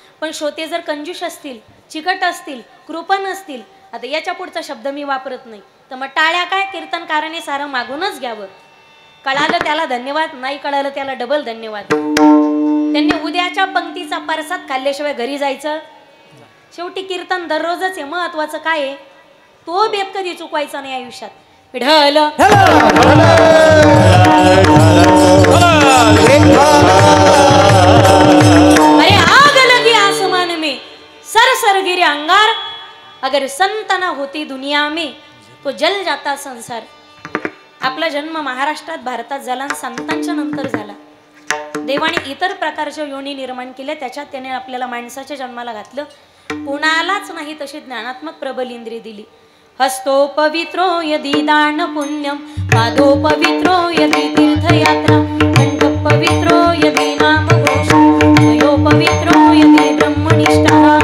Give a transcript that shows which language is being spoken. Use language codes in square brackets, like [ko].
[mr] पण श्रोते जर कंजूष असतील, चिकट असतील, कृपण असतील, आता याच्या पुढचा शब्द मी वापरत नाही, तर मग टाळ्या काय कीर्तनकाराने सारं मागूनच घ्यावं. कळालं त्याला धन्यवाद, नाही कळालं त्याला डबल धन्यवाद. त्यांनी उद्याच्या पंक्तीचा परसाद खाल्ल्याशिवाय घरी जायचं. शेवटी कीर्तन दररोजच आहे. महत्वाचं काय आहे, तो बेत कधी चुकवायचा नाही आयुष्यात. [hi] विठ्ठल अरे आग लगी आसमान में सर सर गिरे अंगार, अगर संत न होती दुनिया में तो जल जाता संसार. [mr] आपला जन्म महाराष्ट्रात भारतात झाला आणि संतांच्या नंतर झाला. देवाने इतर प्रकारच्या योनी निर्माण केल्या, त्याच्यात त्याने आपल्याला माणसाच्या जन्माला घातलं. कुणालाच नाही तशी ज्ञानात्मक प्रबल इंद्रिय दिली. [sa] हस्तो पवित्रो यदि दान पुण्यम, पादो पवित्रो यदि तीर्थयात्रा, कंठ पवित्रो यदि नाम घोष, हयो पवित्रो यदि ब्रह्मनिष्ठा.